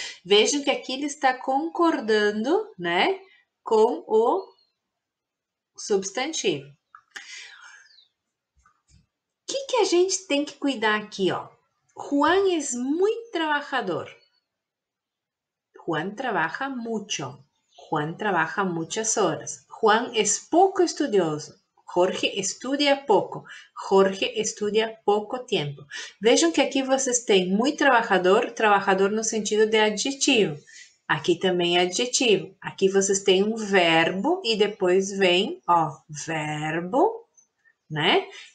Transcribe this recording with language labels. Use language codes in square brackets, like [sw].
[pt] Vejam que aqui ele está concordando, né, com o substantivo. O que a gente tem que cuidar aqui, ó? Juan é muito trabalhador. [es] Juan trabaja mucho. Juan trabaja muchas horas. [pt] Juan é pouco estudioso. [es] Jorge estudia pouco. Jorge estudia pouco tempo. [pt] Vejam que aqui vocês têm muito trabalhador, trabalhador no sentido de adjetivo. Aqui também é adjetivo. Aqui vocês têm um verbo e depois vem, ó, verbo, né?